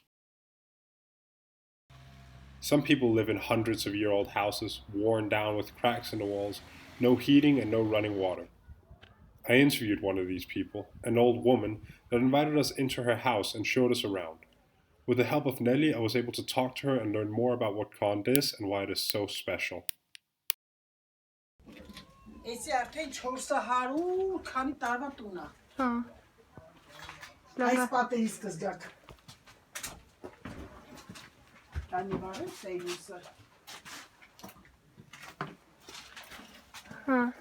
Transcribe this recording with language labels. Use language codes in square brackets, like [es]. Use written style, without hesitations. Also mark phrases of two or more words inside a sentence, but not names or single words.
[en] Some people live in hundreds of year old houses, worn down with cracks in the walls, no heating, and no running water. I interviewed one of these people, an old woman, that invited us into her house and showed us around. With the help of Nelly, I was able to talk to her and learn more about what Kond is and why it is so special. [hy] Էսի արդեն 400 քանի տարվա տուն է։ Հա։ Այս պատերի սկզբակ։ Տանի բարը սեյլուսը։ Հա։